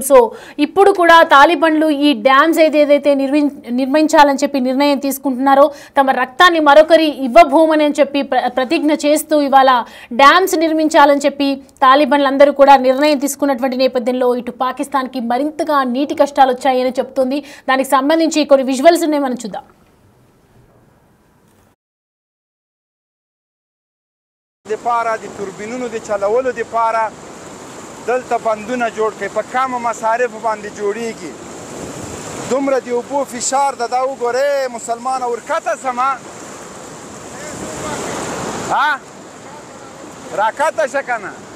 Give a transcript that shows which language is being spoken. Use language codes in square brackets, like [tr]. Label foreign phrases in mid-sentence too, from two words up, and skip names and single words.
[te] సో ఇప్పుడు కూడా తాలిబన్లు ఈ డ్యామ్స్ ఏదైతే నిర్మించాలని చెప్పి నిర్ణయం తీసుకుంటున్నారో, తమ రక్తాన్ని మరొకరి ఇవ్వబోమని అని చెప్పి ప్రతిజ్ఞ చేస్తూ ఇవాళ డ్యామ్స్ నిర్మించాలని చెప్పి తాలిబన్లు అందరూ కూడా నిర్ణయం తీసుకున్నటువంటి నేపథ్యంలో ఇటు పాకిస్తాన్కి మరింతగా నీటి కష్టాలు వచ్చాయని చెప్తుంది. దానికి సంబంధించి కొన్ని విజువల్స్ ఉన్నాయి, మనం చూద్దాం. [ps] دپاره د توربینونو د چلولو دپاره دلته بندونه جوړ کړئ. په کمه مصارفو باندې جوړیږي. دومره د اوبو فشار ده. دا وګورئ مسلمانه ورکته سمه راکته شه کنه.